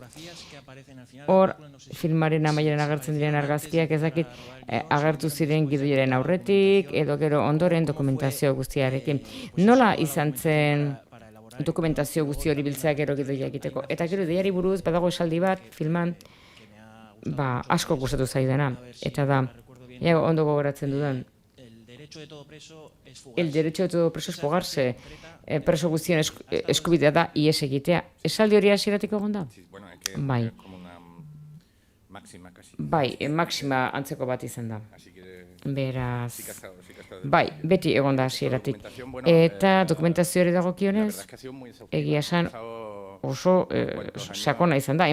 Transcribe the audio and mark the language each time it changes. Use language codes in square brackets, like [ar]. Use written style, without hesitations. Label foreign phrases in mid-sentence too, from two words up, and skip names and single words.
[eu] Hor, filmaren amaieran agertzen diren argazkiak ezakit agertu ziren gidoiaren aurretik, edo gero ondoren dokumentazio guztiarekin. Nola izan zen dokumentazio guzti hori biltzea gero gidoia egiteko? Eta gero ideiari buruz, badago esaldi bat, filman, asko gustatu zaidana. Eta da, ondo gogoratzen dudan, [es] el derecho de todo preso es fugarse. [eu] Preso guztien eskubidea da ihes egitea. Esaldi hori hasieratik egon da? Bai. Maxima antzeko bat izan da. Beraz, beti egon da hasieratik. Eta dokumentazio hori dagokionez, egia esan oso sakona izan da.